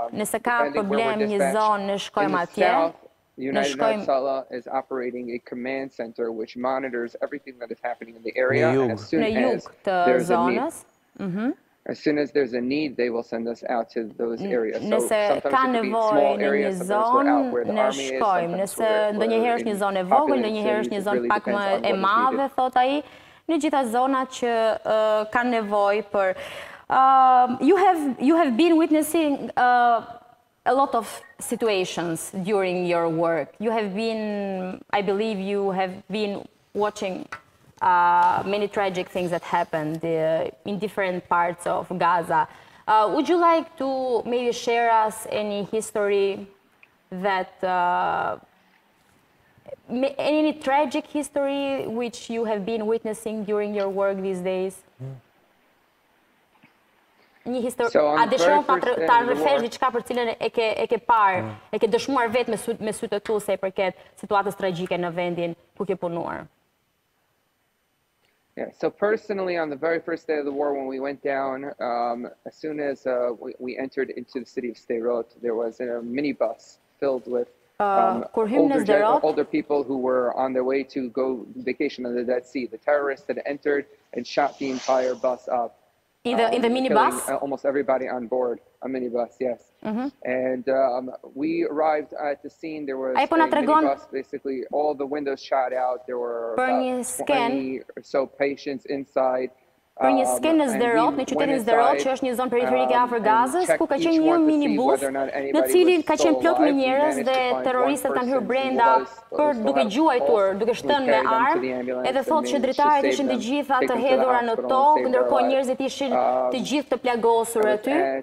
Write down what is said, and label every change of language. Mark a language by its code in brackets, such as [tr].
[sq] Nëse ka problem një zonë, ne shkojmë atje. [en] United Natsala is operating a command center which monitors everything that is happening in the area. And as soon as there's a need, as soon as there's a need, they will send us out to those areas. So sometimes it could be small areas, sometimes we're out where the army is, sometimes [sq] ndonjëherë është një zonë e vogël, ndonjëherë është një zonë pak më e madhe, thot ai, në gjitha zonat që kanë nevojë për. [en] You have been witnessing a lot of situations during your work. You have been, I believe you have been watching many tragic things that happened in different parts of Gaza. Would you like to maybe share us any history that, any tragic history which you have been witnessing during your work these days? [sq] Një histori, a dëshiron ta rrëfesh diçka për cilën e ke parë, e ke dëshmuar vetë me sytë tu se i përket situatës tragjike në vendin ku ke punuar? [en] Yeah, so personally, on the very first day of the war, when we went down, as soon as we entered into the city of Sderot, there was a minibus filled with older people who were on their way to go vacation on the Dead Sea. The terrorists had entered and shot the entire bus up. In the minibus? Almost everybody on board, a minibus, yes. And we arrived at the scene. There was a minibus, basically all the windows shot out. There were about 20 or so patients inside. [sq] Për një skenë në Sderot, në qytetin Sderot, që është një zonë periferike afër Gazës, ku ka qenë një minibus në cilin ka qenë plot me njerëz dhe terroristët kanë hyrë brenda për duke gjuajtur, duke shtënë me armë, edhe thotë që dritaret ishin të gjitha të hedhura në tokë, ndërkohë njerëzit ishin të gjithë të plagosur aty.